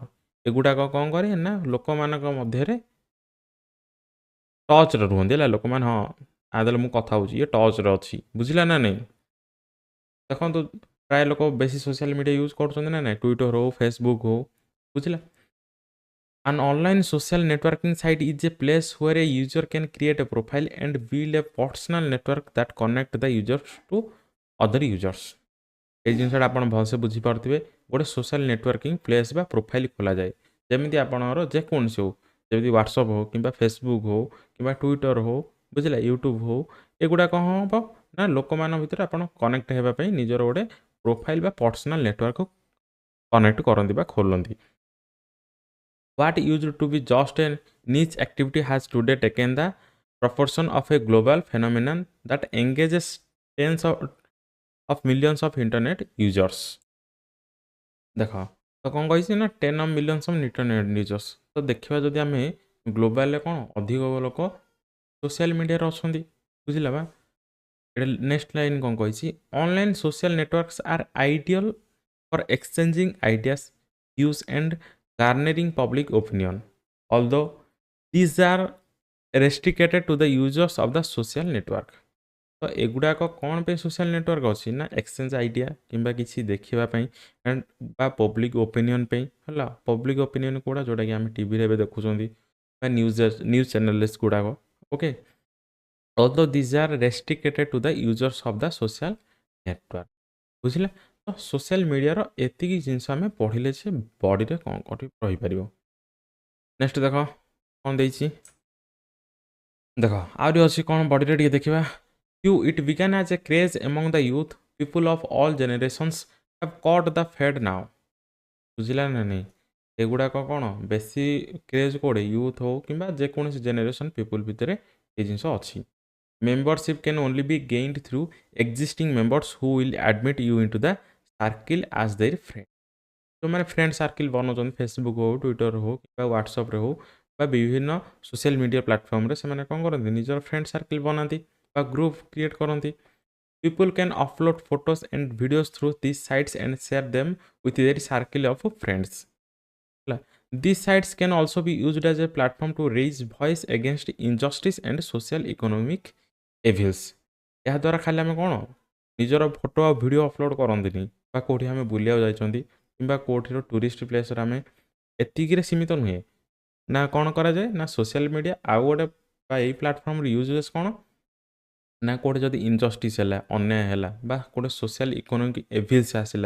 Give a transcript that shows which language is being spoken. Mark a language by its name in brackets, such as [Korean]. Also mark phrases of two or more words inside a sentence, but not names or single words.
[Odia] ଏଗୁଡ଼ାକ କ'ଣ କରେ ନା ଲୋକମାନଙ୍କ ମଧ୍ୟରେ ଟଚ୍ରେ ରୁହନ୍ତି ହେଲା। ଲୋକମାନେ ହଁ ଆଦେଲେ ମୁଁ କଥା ହେଉଛି, ଇଏ ଟଚ୍ରେ ଅଛି, ବୁଝିଲା ନା ନାଇଁ। ଦେଖନ୍ତୁ ପ୍ରାୟ ଲୋକ ବେଶୀ [English] social media use [Odia] କରୁଛନ୍ତି ନା ନାଇଁ, ଟ୍ୱିଟର ହଉ, ଫେସବୁକ୍ ହଉ, ବୁଝିଲା। [English] An online social networking site is a place where a user can create a profile and build a personal network that connect the users to other users। [Odia] এই ଜିନିଷଟା ଆପଣ ଭଲସେ ବୁଝିପାରୁଥିବେ। ଗୋଟେ [English] social networking place [Odia] ବା ପ୍ରୋଫାଇଲ୍ ଖୋଲାଯାଏ, ଯେମିତି ଆପଣଙ୍କର ଯେକୌଣସି ହଉ, ଯେମିତି ହ୍ୱାଟ୍ସଆପ୍ ହଉ କିମ୍ବା ଫେସବୁକ୍ ହଉ କିମ୍ବା ଟ୍ୱିଟର ହଉ, ବୁଝିଲା, ୟୁଟ୍ୟୁବ୍ ହଉ, ଏଗୁଡ଼ାକ କ'ଣ ହେବ ନା ଲୋକମାନଙ୍କ ଭିତରେ ଆପଣ କନେକ୍ଟ ହେବା ପାଇଁ ନିଜର ଗୋଟେ ପ୍ରୋଫାଇଲ୍ ବା [English] personal network connect [Odia] କରନ୍ତି ବା ଖୋଲନ୍ତି। [English] What used to be just a niche activity has today taken the proportion of a global phenomenon that engages tens of millions of internet users। [Odia] ଦେଖ ତ କ'ଣ କହିଛି ନା [English] 10 of millions of internet users। [Odia] ତ ଦେଖିବା ଯଦି ଆମେ ଗ୍ଲୋବାଲରେ କ'ଣ ଅଧିକ ଲୋକ [English] social media [Odia] ଅଛନ୍ତି, ବୁଝିଲା ବା। [English] ଏଇଟା next line [Odia] କ'ଣ କହିଛି, [English] online social networks are ideal for exchanging ideas, views and garnering public opinion, although these are restricted to the users of the social network। [Odia] ତ ଏଗୁଡ଼ାକ କ'ଣ ପାଇଁ [English] social network [Odia] ଅଛି ନା [English] exchange idea [Odia] କିମ୍ବା କିଛି ଦେଖିବା ପାଇଁ ଆଣ୍ଡ ବା [English] public opinion [Odia] ପାଇଁ ହେଲା। [English] public opinion [Odia] ଗୁଡ଼ା ଯେଉଁଟାକି ଆମେ ଟିଭିରେ ଏବେ ଦେଖୁଛନ୍ତି ବା [English] news channels [Odia] ଗୁଡ଼ାକ, ଓକେ। [English] Although these are restricted to the users of the social network, ବୁଝିଲେ। [Odia] ତ [English] social media [Odia] ଏତିକି ଜିନିଷ ଆମେ ପଢ଼ିଲେ ଯେ ବଡ଼ିରେ କ'ଣ ରହିପାରିବ। ନେକ୍ସଟ ଦେଖ କ'ଣ ଦେଇଛି, ଦେଖ ଆହୁରି ଅଛି କ'ଣ ବଡ଼ିରେ ଟିକେ ଦେଖିବା। [English] It began as a craze among the youth, people of all generations have caught the fad now। [Odia] ବୁଝିଲା ନା ନାଇଁ, ଏଗୁଡ଼ାକ କ'ଣ ବେଶୀ କ୍ରେଜ୍ କୋଉଠି ୟୁଥ୍ ହଉ କିମ୍ବା ଯେକୌଣସି [English] generation people [Odia] ଭିତରେ ଏ ଜିନିଷ ଅଛି। [English] Membership can only be gained through existing members who will admit you into the circle as their friend। [Odia] ଯେଉଁମାନେ [English] friend circle [Odia] ବନାଉଛନ୍ତି ଫେସବୁକ୍ ହଉ, ଟ୍ୱିଟର ହଉ କିମ୍ବା ହ୍ୱାଟ୍ସଆପ୍ରେ ହଉ ବା ବିଭିନ୍ନ [English] social media platform, [Odia] ସେମାନେ କ'ଣ କରନ୍ତି ନିଜର [English] friend circle [Odia] ବନାନ୍ତି ବା [English] group create [Odia] କରନ୍ତି। [English] People can upload photos and videos through these sites and share them with their circle of friends। These sites can also be used as a platform to raise voice against injustice and social economic evils। [Odia] ଏହାଦ୍ୱାରା ଖାଲି ଆମେ କ'ଣ ନିଜର ଫଟୋ ଆଉ ଭିଡ଼ିଓ ଅପଲୋଡ଼ କରନ୍ତିନି ବା କେଉଁଠି ଆମେ ବୁଲିବାକୁ ଯାଇଛନ୍ତି କିମ୍ବା କେଉଁଠିର [English] tourist place [Odia] ଆମେ ଏତିକିରେ ସୀମିତ ନୁହେଁ ନା, କ'ଣ କରାଯାଏ ନା [English] social media [Odia] ଆଉ ଗୋଟେ ବା ଏଇ ପ୍ଲାଟଫର୍ମର ୟୁଜେସ୍ କ'ଣ ନା କେଉଁଠି ଯଦି ଇନଜଷ୍ଟିସ୍ ହେଲା, ଅନ୍ୟାୟ ହେଲା ବା କେଉଁଠି [English] social economic evils [Odia] ଆସିଲା।